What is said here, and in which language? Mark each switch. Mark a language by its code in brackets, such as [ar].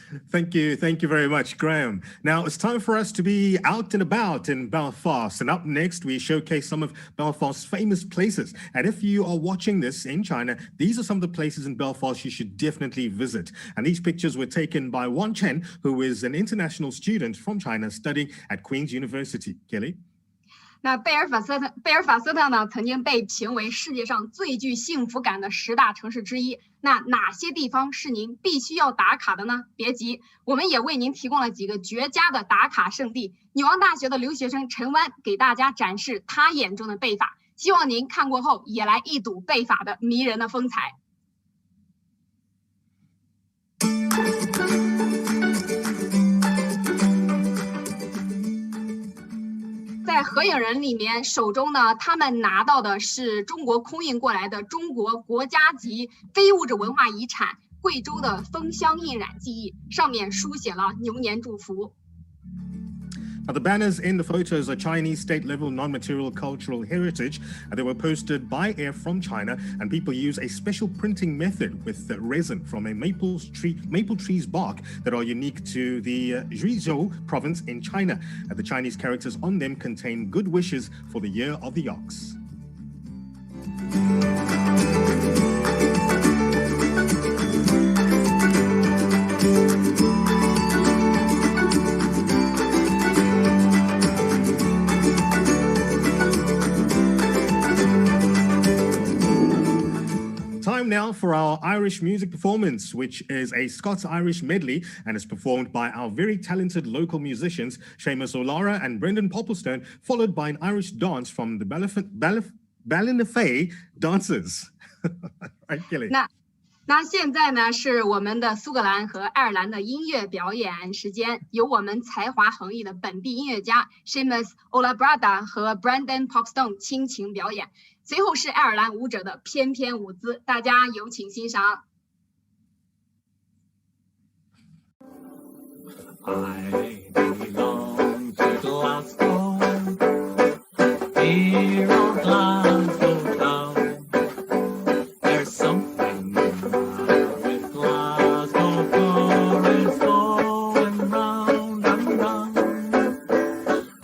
[en] Thank you very much, Graham. Now it's time for us to be out and about in Belfast, and up next we showcase some of Belfast's famous places. And if you are watching this in China, these are some of the places in Belfast you should definitely visit. And these pictures were taken by Chen, who is an international student from China studying at Queen's University. Kelly? [zh] 那贝尔法斯特呢，曾经被评为世界上最具幸福感的10大城市之一。那哪些地方是您必须要打卡的呢？别急，我们也为您提供了几个绝佳的打卡圣地。女王大学的留学生陈湾给大家展示他眼中的贝法，希望您看过后也来一睹贝法的迷人的风采。在合影人里面，手中呢，他们拿到的是中国空运过来的中国国家级非物质文化遗产贵州的枫香印染技艺，上面书写了牛年祝福。 [en] Now, the banners in the photos are Chinese state-level non-material cultural heritage. They were posted by air from China, and people use a special printing method with resin from a maple tree's bark that are unique to the Guizhou province in China. The Chinese characters on them contain good wishes for the year of the ox. Time now for our Irish music performance, which is a Scots-Irish medley and is performed by our very talented local musicians, Seamas O'Lara and Brendan Popplestone, followed by an Irish dance from the Ballynafeigh dancers. Right, Kelly? [zh] 那现在呢，是我们的苏格兰和爱尔兰的音乐表演时间，由我们才华横溢的本地音乐家 Sheamas Olabhradha 和 Brendan Popplestone 倾情表演。随后是爱尔兰舞者的翩翩舞姿，大家有请欣赏。 [en] I belong to Glasgow, here on Glasgow town. There's something with Glasgow, for it's going round and round.